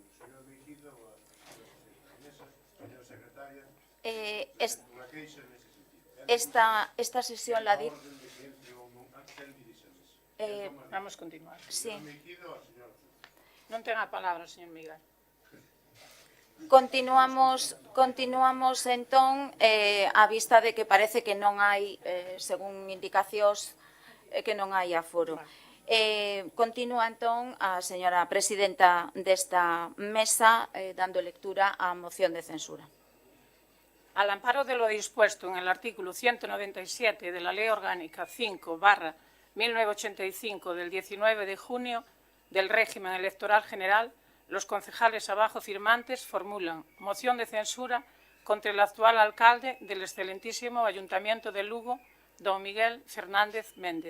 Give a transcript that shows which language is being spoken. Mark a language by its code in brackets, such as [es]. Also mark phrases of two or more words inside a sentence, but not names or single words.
[es] ¿El señor Meijido o a mesa, señora secretaria? Esta sesión la dirige. Vamos a continuar. Sí. [gl] Non ten a palabra, señor Miguel. Continuamos entón, a vista de que parece que non hai, según indicacións, que non hai aforo. Continúa entón a señora presidenta desta mesa dando lectura á moción de censura. [es] Al amparo de lo dispuesto en el artículo 197 de la Ley Orgánica 5/1985 del 19 de junio del régimen electoral general, los concejales abajo firmantes formulan moción de censura contra el actual alcalde del excelentísimo Ayuntamiento de Lugo, don Miguel Fernández Méndez.